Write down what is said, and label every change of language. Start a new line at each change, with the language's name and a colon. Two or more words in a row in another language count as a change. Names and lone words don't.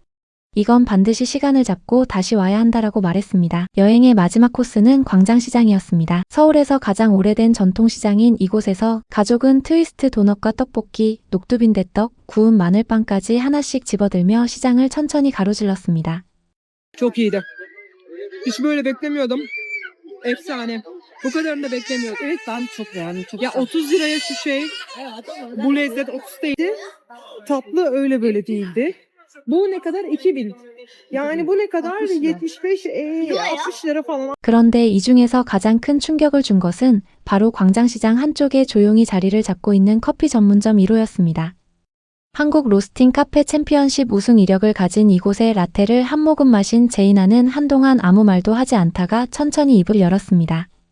Korean: 이건 반드시 시간을 잡고 다시 와야 한다라고 말했습니다. 여행의 마지막 코스는 광장시장이었습니다. 서울에서 가장 오래된 전통시장인 이곳에서 가족은 트위스트 도넛과 떡볶이, 녹두빈대떡, 구운 마늘빵까지 하나씩 집어들며 시장을 천천히 가로질렀습니다.
Turkish: Çok iyiydi. Hiç böyle beklemiyordum. Efsane. Bu kadarını da beklemiyordum. Evet ben çok beğendim. Çok Ya güzel. 30 liraya şu şey, bu lezzet 30 değildi. Tatlı öyle böyle değildi. Bu ne kadar? 2000. Yani bu ne kadar? 60 lira. 75, 60 lira falan.
Korean: 그런데 이 중에서 가장 큰 충격을 준 것은 바로 광장시장 한쪽에 조용히 자리를 잡고 있는 커피 전문점 1호였습니다. 한국 로스팅 카페 챔피언십 우승 이력을 가진 이곳의 라테를 한 모금 마신 제이나는 한동안 아무 말도 하지 않다가 천천히 입을 열었습니다.